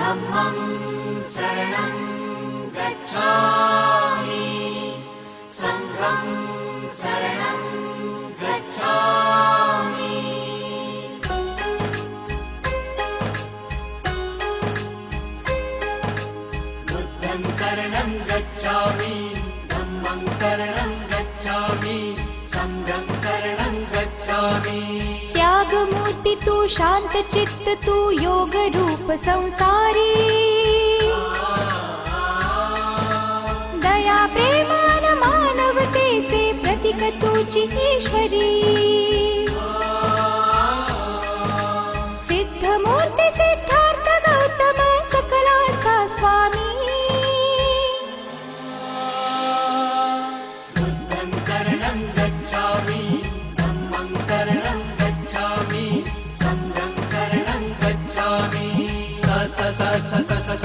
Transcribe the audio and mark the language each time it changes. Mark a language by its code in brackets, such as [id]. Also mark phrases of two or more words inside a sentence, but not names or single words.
[pi] धम्मं शरणं गच्छामि संघं शरणं गच्छामि बुद्धं शरणं गच्छामि धम्मं शरणं गच्छामि संघं शरणं गच्छामि [mr] त्याग मूर्ति तू शांत चित्त तू योग रूप संसारी दया प्रेमान मानवतेचे प्रतीक तुझी ईश्वरी सिद्ध मूर्ती सिद्धार्थ गौतम सकलांचा स्वामी [pi] बुद्धं शरणं गच्छामि धम्मं शरणं गच्छामि संघं शरणं गच्छामि स स स स स